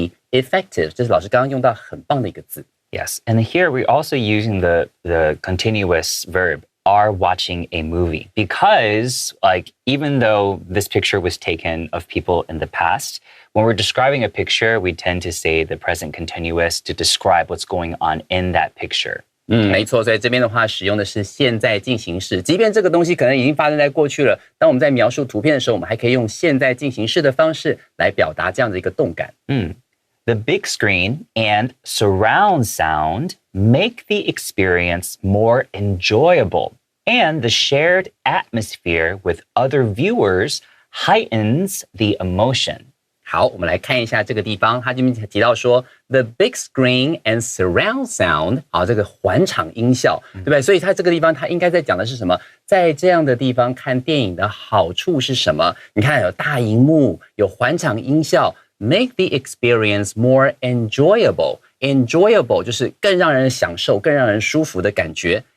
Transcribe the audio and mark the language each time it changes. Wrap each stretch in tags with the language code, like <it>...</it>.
<zh>effective 这是老师刚刚用到很棒的一个字。</zh> <en>Yes, and here we're also using the continuous verb are watching a movie because even though this picture was taken of people in the past, when we're describing a picture, we tend to say the present continuous to describe what's going on in that picture.</en> <zh>没错，所以这边的话使用的是现在进行式，即便这个东西可能已经发生在过去了，当我们在描述图片的时候，我们还可以用现在进行式的方式来表达这样的一个动感。</zh> <en>The big screen and surround sound make the experience more enjoyable, and the shared atmosphere with other viewers heightens the emotion.</en> <zh>好，我们来看一下这个地方，他这边提到说</zh> <en>the big screen and surround sound，</en> <zh>好，这个环场音效，对不对？所以他这个地方他应该在讲的是什么？在这样的地方看电影的好处是什么？你看有大荧幕，有环场音效 ，</zh> <en>make the experience more enjoyable。</en> <zh>enjoyable 就是更让人享受、更让人舒服的感觉。</zh>